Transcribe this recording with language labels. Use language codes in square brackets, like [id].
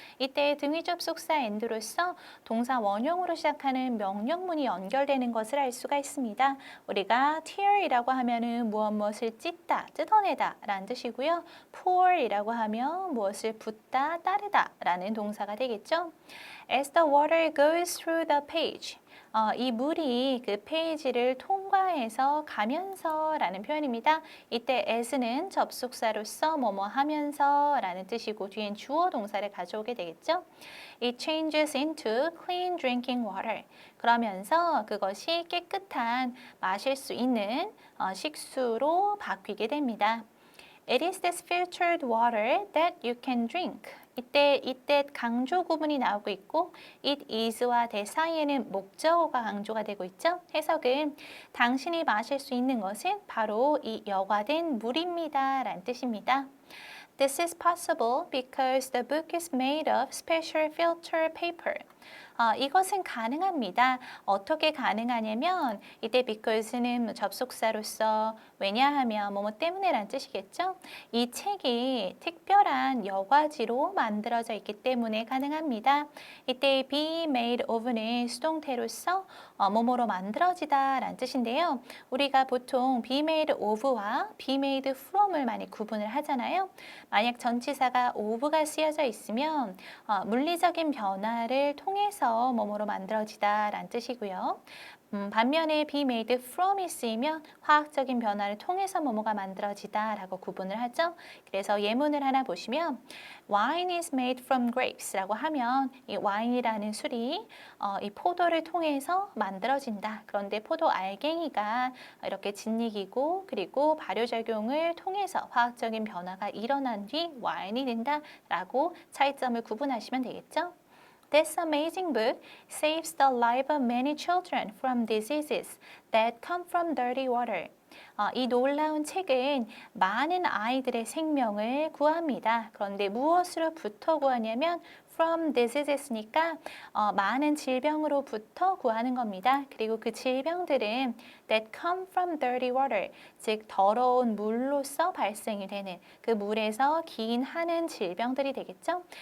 [ko] 이때 등위 접속사 and로서 동사 원형으로 시작하는 명령문이 연결되는 것을 알 수가 있습니다. 우리가 tear이라고 하면은 무엇을 찢다, 뜯어내다 라는 뜻이고요. pour이라고 하면 무엇을 붓다, 따르다 라는 동사가 되겠죠. [en] As the water goes through the page. [ko] 이 물이 그 페이지를 통과해서 가면서 라는 표현입니다. 이때 as는 접속사로서 뭐뭐 하면서 라는 뜻이고 뒤엔 주어 동사를 가져오게 되겠죠. [en] It changes into clean drinking water. [ko] 그러면서 그것이 깨끗한 마실 수 있는 식수로 바뀌게 됩니다. [en] It is this filtered water that you can drink. [ko] 이때 강조 구문이 나오고 있고 it is와 that 사이에는 목적어가 강조가 되고 있죠. 해석은 당신이 마실 수 있는 것은 바로 이 여과된 물입니다 라는 뜻입니다. [en] This is possible because the book is made of special filter paper. [ko] 이것은 가능합니다. 어떻게 가능하냐면 이때 because는 접속사로서 왜냐하면 뭐뭐 때문에란 뜻이겠죠. 이 책이 특별한 여과지로 만들어져 있기 때문에 가능합니다. 이때 be made of는 수동태로서 뭐뭐로 만들어지다 라는 뜻인데요. 우리가 보통 be made of와 be made from을 많이 구분을 하잖아요. 만약 전치사가 of가 쓰여져 있으면 물리적인 변화를 통해서 뭐뭐로 만들어지다 라는 뜻이고요. 반면에 be made from이 쓰이면 화학적인 변화를 통해서 뭐뭐가 만들어지다 라고 구분을 하죠. 그래서 예문을 하나 보시면 [en] Wine is made from grapes [ko] 라고 하면 이 와인이라는 술이 이 포도를 통해서 만들어진다. 그런데 포도 알갱이가 이렇게 짓이기고 그리고 발효작용을 통해서 화학적인 변화가 일어난 뒤 와인이 된다 라고 차이점을 구분하시면 되겠죠. [en] This amazing book saves the life of many children from diseases that come from dirty water. [ko] 이 놀라운 책은 많은 아이들의 생명을 구합니다. 그런데 무엇으로부터 구하냐면 from diseases니까 많은 질병으로부터 구하는 겁니다. 그리고 그 질병들은 [en] that come from dirty water, [ko] 즉 더러운 물로서 발생이 되는 그 물에서 기인하는 질병들이 되겠죠.